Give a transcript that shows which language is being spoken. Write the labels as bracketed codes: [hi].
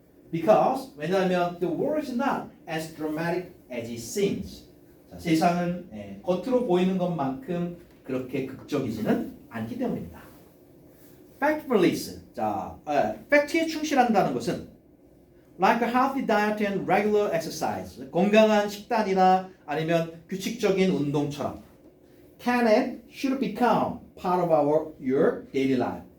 [en] Because [ko] 왜냐하면 [en] the world is not as dramatic as it seems. [ko] 자, 세상은 겉으로 보이는 것만큼 그렇게 극적이지는 않기 때문입니다. [en] Factfulness. [ko] 자, 팩트에 충실한다는 것은 [en] like a healthy diet and regular exercise. [ko] 건강한 식단이나 아니면 규칙적인 운동처럼 [en] can and should become part of your daily life.